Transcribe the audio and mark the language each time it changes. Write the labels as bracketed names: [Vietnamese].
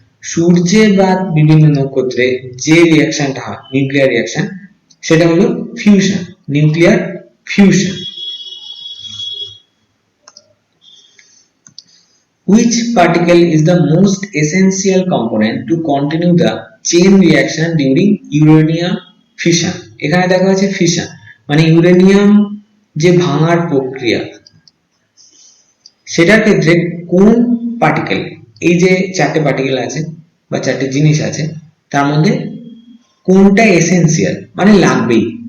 [Bangla] সূর্যে বা বিভিন্ন নক্ষত্রে যে রিঅ্যাকশনটা হয় নিউক্লিয়ার রিঅ্যাকশন, সেটা হলো fusion, nuclear fusion. [English] Which particle is the most essential component to continue the chain reaction during uranium fission? [Bangla] এখানে দেখা যাচ্ছে ফিশন মানে ইউরেনিয়াম যে ভাঙার প্রক্রিয়া, সেটার ক্ষেত্রে কোন পার্টিকেল, এই যে চারটে পার্টিকেল আছে বা চারটে জিনিস আছে তার মধ্যে কোনটা এসেনশিয়াল মানে লাগবেই?